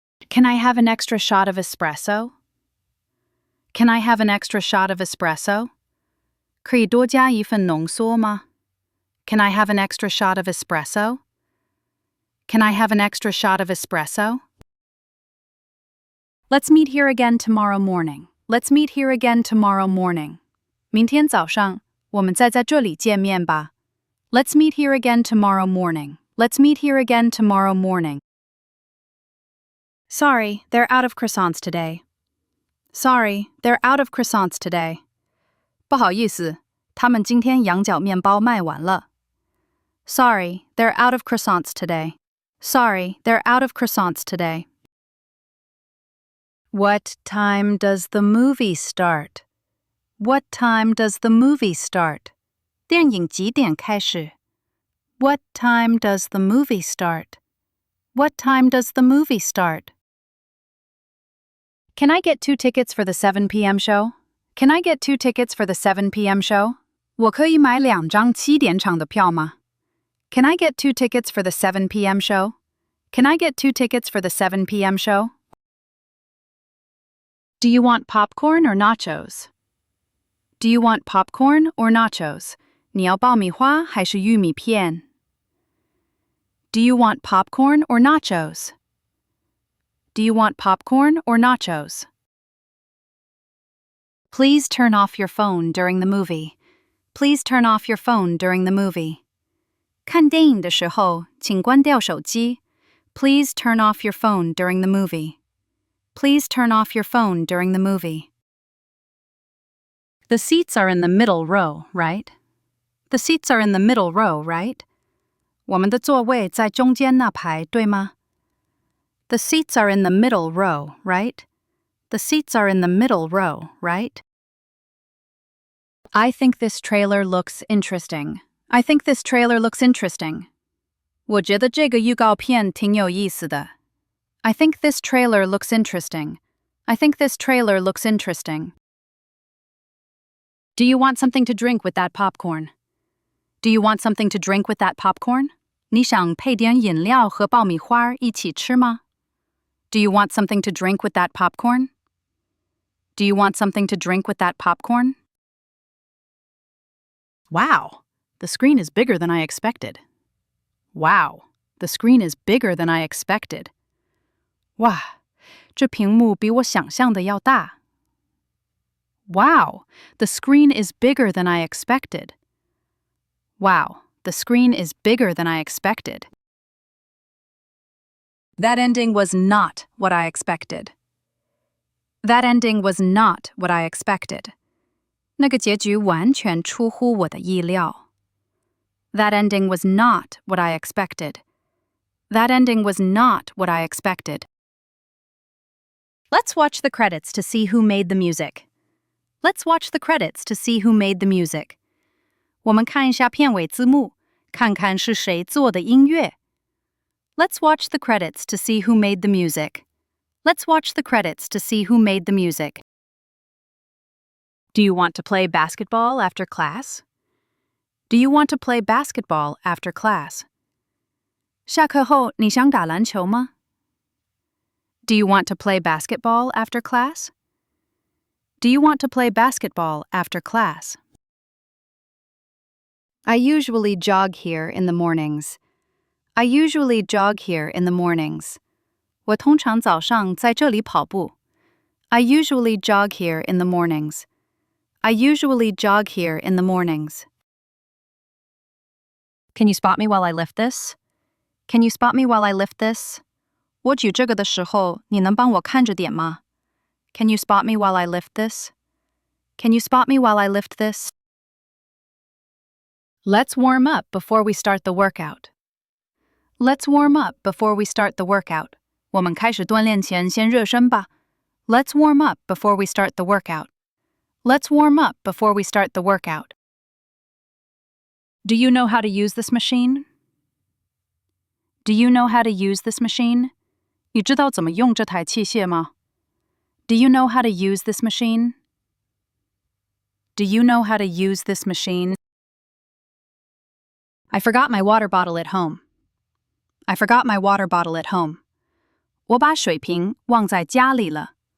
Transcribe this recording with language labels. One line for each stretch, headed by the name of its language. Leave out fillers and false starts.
English: Can I have an extra shot of espresso? Can I have an extra shot of espresso?
Chinese: 可以多加一份浓缩吗?
English: Can I have an extra shot of espresso? Can I have an extra shot of espresso? Let's meet here again tomorrow morning. Let's meet here again tomorrow morning.
Chinese: 明天早上，我们再在这里见面吧.
English: Let's meet here again tomorrow morning. Let's meet here again tomorrow morning. Sorry, they're out of croissants today. Sorry, they're out of croissants today.
Chinese: 不好意思，他们今天羊角面包卖完了.
English: Sorry, they're out of croissants today. Sorry, they're out of croissants today. What time does the movie start? What time does the movie start?
Chinese: 电影几点开始?
English: What time does the movie start? What time does the movie start? Can I get 2 tickets for the 7 p.m. show? Can I get 2 tickets for the 7 p.m. show?
Chinese: 我可以买2张7点场的票吗?
English: Can I get 2 tickets for the 7 p.m. show? Can I get 2 tickets for the 7 p.m. show? Do you want popcorn or nachos? Do you want popcorn or nachos?
Chinese: 你要爆米花还是玉米片?
English: Do you want popcorn or nachos? Do you want popcorn or nachos? Please turn off your phone during the movie. Please turn off your phone during the movie.
Chinese: 看电影的时候，请关掉手机.
English: Please turn off your phone during the movie. Please turn off your phone during the movie. The seats are in the middle row, right? The seats are in the middle row, right?
Chinese: 我们的座位在中间那排，对吗?
English: The seats are in the middle row, right? The seats are in the middle row, right? I think this trailer looks interesting. I think this trailer looks interesting.
Chinese: 我觉得这个预告片挺有意思的.
English: I think this trailer looks interesting. I think this trailer looks interesting. Do you want something to drink with that popcorn? Do you want something to drink with that popcorn?
Chinese: 你想配点饮料和爆米花一起吃吗?
English: Do you want something to drink with that popcorn? Do you want something to drink with that popcorn? Wow, the screen is bigger than I expected. Wow, the screen is bigger than I expected.
Chinese: 哇，这屏幕比我想象的要大.
English: Wow, the screen is bigger than I expected. Wow, the screen is bigger than I expected. That ending was not what I expected. That ending was not what I expected.
Chinese: 那个结局完全出乎我的意料.
English: That ending was not what I expected. That ending was not what I expected. Let's watch the credits to see who made the music. Let's watch the credits to see who made the music.
Chinese: 我们看一下片尾字幕，看看是谁做的音乐。
English: Let's watch the credits to see who made the music. Let's watch the credits to see who made the music. Do you want to play basketball after class? Do you want to play basketball after class?
Chinese: 下课后你想打篮球吗?
English: Do you want to play basketball after class? Do you want to play basketball after class? I usually jog here in the mornings. I usually jog here in the mornings.
Chinese: 我通常早上在这里跑步.
English: I usually jog here in the mornings. I usually jog here in the mornings. Can you spot me while I lift this? Can you spot me while I lift this?
Chinese: 我举这个的时候，你能帮我看着点吗?
English: Can you spot me while I lift this? Can you spot me while I lift this? Let's warm up before we start the workout. Let's warm up before we start the workout.
Chinese: 我们开始锻炼前先热身吧.
English: Let's warm up before we start the workout. Let's warm up before we start the workout. Do you know how to use this machine? Do you know how to use this machine?
Chinese: 你知道怎么用这台器械吗?
English: Do you know how to use this machine? Do you know how to use this machine? I forgot my water bottle at home. I forgot my water bottle at home.
Chinese: 我把水瓶忘在家里了.